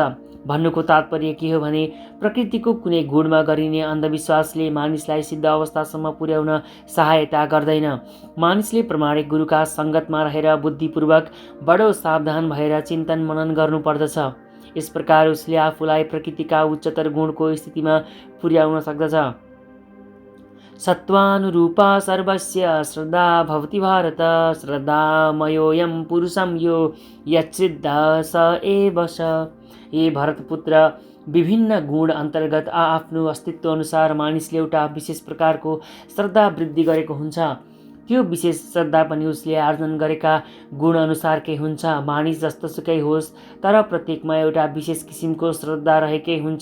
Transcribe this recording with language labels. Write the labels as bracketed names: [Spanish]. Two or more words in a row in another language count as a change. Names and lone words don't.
[Nepali] भन्नुको तात्पर्य के हो भने प्रकृतिको कुनै गुणमा गरिने अन्धविश्वासले मानिसलाई सिद्ध अवस्थासम्म पुर्याउन सहायता गर्दैन। मानिसले प्रामाणिक गुरुका सङ्गतमा रहेर बुद्धिपूर्वक बडो सावधान भएर चिन्तन मनन गर्नुपर्दछ। यस प्रकार उसले आफूलाई प्रकृतिका उच्चतर गुणको स्थितिमा पुर्याउन सक्दछ। [Sanskrit] सत्त्वानुरूपा सर्वस्य श्रद्धा भवति भारत श्रद्धामयोऽयं पुरुषं यो यच्छ्रद्धः स एव स। [Nepali] हे भरतपुत्र, विभिन्न गुण अन्तर्गत आफ्नो अस्तित्व अनुसार मानिसले एउटा विशेष प्रकारको श्रद्धा वृद्धि गरेको हुन्छ। त्यो विशेष श्रद्धा पनि उसले आर्जन गरेका गुण अनुसारकै हुन्छ। मानिस जस्तोसुकै होस् तर प्रत्येकमा एउटा विशेष किसिमको श्रद्धा रहेकै हुन्छ।